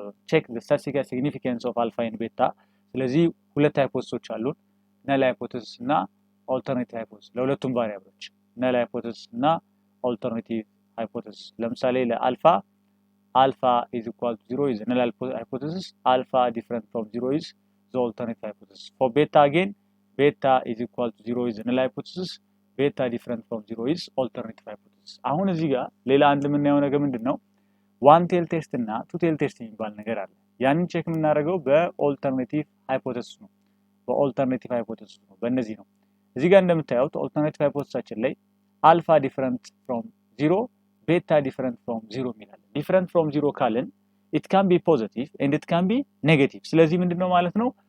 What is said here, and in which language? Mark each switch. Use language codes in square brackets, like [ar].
[am] check the statistical significance of alpha and beta። ስለዚህ ሁለት ሃይፖቴሲሶች አሉን፣ ነል ሃይፖቴሲስ እና ኦልተርኔቲቭ ሃይፖቴሲስ ለሁለቱም ቫሪያብሎች ነል ሃይፖቴሲስ እና ኦልተርኔቲቭ ሃይፖቴሲስ። ለምሳሌ ለአልፋ alpha is equal to 0 is the null hypothesis, alpha different from 0 is the alternative hypothesis. [en] For beta again, beta is equal to 0 is the null hypothesis, beta different from 0 is alternative hypothesis. [am] አሁን እዚህ ጋር ሌላ አንድ የምናየው ነገር ምንድነው? ዋን ቴል ቴስት እና ቱ ቴል ቴስት የሚባል ነገር አለ። ያንን ቼክ የምናደርገው በኦልተርኔቲቭ ሃይፖቴሲስ ነው። በኦልተርኔቲቭ ሃይፖቴሲስ ነው። በእነዚህ ነው። እዚህ ጋር እንደምታዩት ኦልተርኔቲቭ ሃይፖቴሲሳችን ላይ አልፋ ዲፈረንት ፍሮም 0 ቤታ ዲፈረንት ፍሮም 0 የሚላል። ዲፈረንት ፍሮም 0 ካልን it can be positive and it can be negative። ስለዚህ ምንድነው ማለት ነው?